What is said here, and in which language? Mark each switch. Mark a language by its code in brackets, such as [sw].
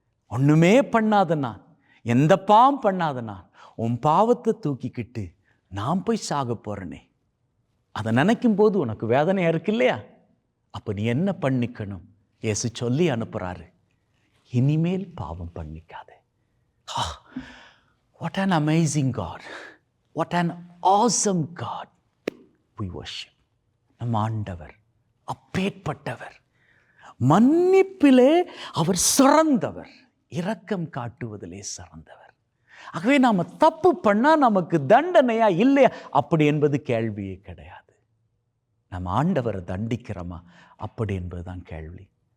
[ta] ஒண்ணுமே பண்ணாத நான், எந்த பாவம் பண்ணாத நான், உன் பாவத்தை தூக்கிக்கிட்டு நான் போய் சாக போறேனே, அதை நினைக்கும் போது உனக்கு வேதனையா இருக்கு இல்லையா? அப்ப நீ என்ன பண்ணிக்கணும்? இயேசு சொல்லி அனுப்புறாரு, இனிமேல் பாவம் பண்ணிக்காதே. [en] What an amazing God. What an awesome God we worship. [ta] நம் ஆண்டவர் அப்பேற்பட்டவர். மன்னிப்பிலே அவர் சிறந்தவர், இரக்கம் காட்டுவதிலே சிறந்தவர். ஆகவே நாம தப்பு பண்ணா நமக்கு தண்டனையா இல்லையா அப்படி என்பது கேள்வியே கிடையாது. நம்ம ஆண்டவரை தண்டிக்கிறோமா அப்படி என்பதுதான் கேள்வி.